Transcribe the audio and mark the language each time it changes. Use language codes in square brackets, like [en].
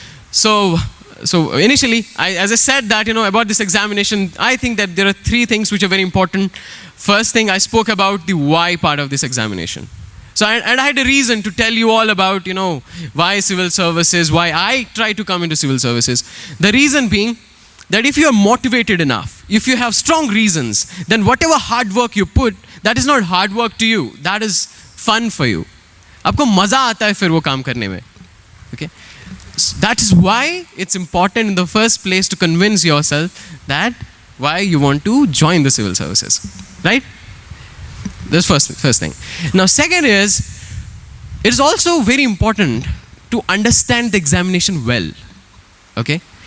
[en] So initially, as I said that, about this examination, I think that there are three things which are very important. First thing, I spoke about the why part of this examination. So So, and I had a reason to tell you all about, why civil services, why I try to come into civil services. The reason being that if you are motivated enough, if you have strong reasons, then whatever hard work you put, that is not hard work to you. That is fun for you. [hi] आपको मजा आता है फिर वो काम करने में. [en] Okay? That is why it's important in the first place to convince yourself that why you want to join the civil services. Right? That's first thing. Now, second is, it is also very important to understand the examination well. Okay?